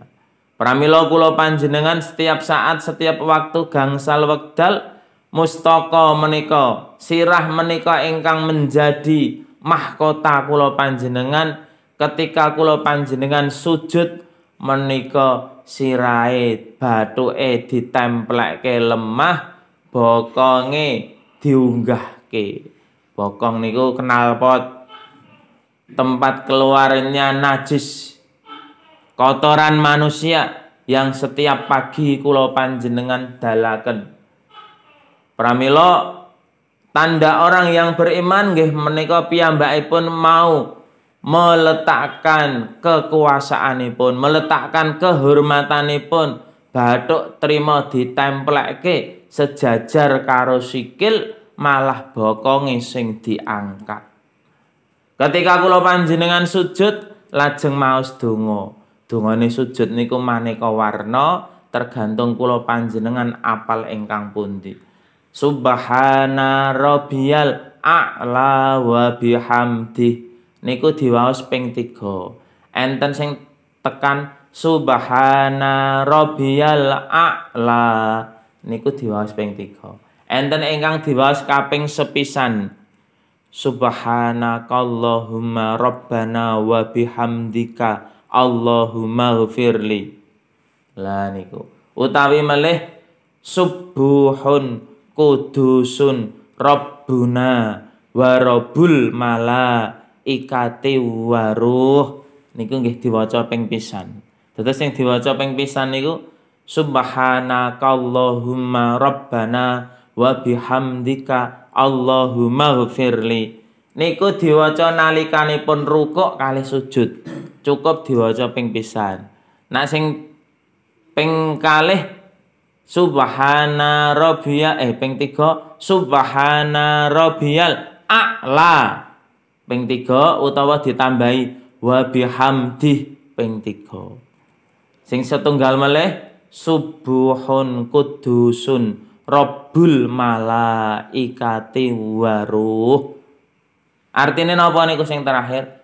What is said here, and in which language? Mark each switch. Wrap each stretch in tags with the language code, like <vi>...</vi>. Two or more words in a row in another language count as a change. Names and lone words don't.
<jv>Pramila kula panjenengan setiap saat, setiap waktu gangsal wekdal mustaka menika, sirah menika ingkang menjadi mahkota kula panjenengan. Ketika kula panjenengan sujud menika sirahe bathuke ditemplekke lemah, bokonge diunggahke. Bokong niku knalpot,</jv> <id>tempat keluarnya najis, kotoran manusia yang setiap pagi</id> <jv>kula panjenengan dalaken. Pramila</jv> <id>tanda orang yang beriman</id> <jv>nggih menika piyambakipun mau meletakkan kekuasaanipun, meletakkan kehormatanipun, bathuk trima ditemplekke sejajar karo sikil, malah bokonge sing diangkat. Ketika kula panjenengan sujud lajeng maos donga. Dongane sujud niku maneka warna tergantung kula panjenengan apal ingkang pundi.</jv> <ar>سبحان ربي الأعلى وبحمده</ar> <jv>niku diwaos ping 3. Enten sing tekan</jv> <ar>سبحان ربي الأعلى</ar> <jv>niku diwaos ping 3. Enten ingkang diwaos kaping sepisan.</jv> <ar>سبحانك اللهم ربنا وبحمدك اللهم اغفر لي.</ar> <jv>Lah niku. Utawi melih</jv> <ar>سبوح قدوس ربنا ورب الملائكة والروح</ar> <jv>niku nggih diwaca ping pisan. Terus sing diwaca ping pisan niku</jv> <ar>سبحانك اللهم ربنا وبحمدك اللهم اغفر لي.</ar> <jv>Niku diwaca nalikanipun rukuk kalih sujud. Cukup diwaca ping pisan. Nah sing ping kalih</jv> <ar>سبحان ربي</ar> <jv>ping 3</jv> <ar>سبحان ربي الأعلى</ar> <jv>ping 3 utawa ditambahi</jv> <ar>وبحمده</ar> <jv>ping 3. Sing setunggal melih</jv> <ar>سبوح قدوس رب الملائكة والروح.</ar> <jv>Artine napa niku sing terakhir?</jv>